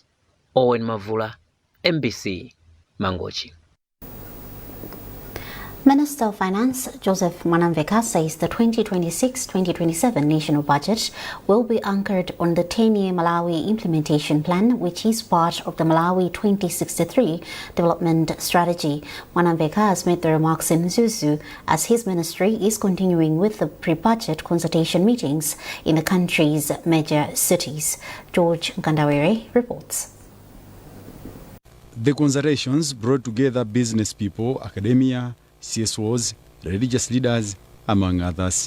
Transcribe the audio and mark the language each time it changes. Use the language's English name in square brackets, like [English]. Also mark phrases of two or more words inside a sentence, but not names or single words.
[English] Owen Mavula, MBC, Mangochi. Minister of Finance Joseph Mpaka says the 2026-2027 national budget will be anchored on the 10-year Malawi implementation plan, which is part of the Malawi 2063 development strategy. Mpaka has made the remarks in Zuzu as his ministry is continuing with the pre-budget consultation meetings in the country's major cities. George Nkandawere reports. The consultations brought together business people, academia, CSOs, religious leaders, among others.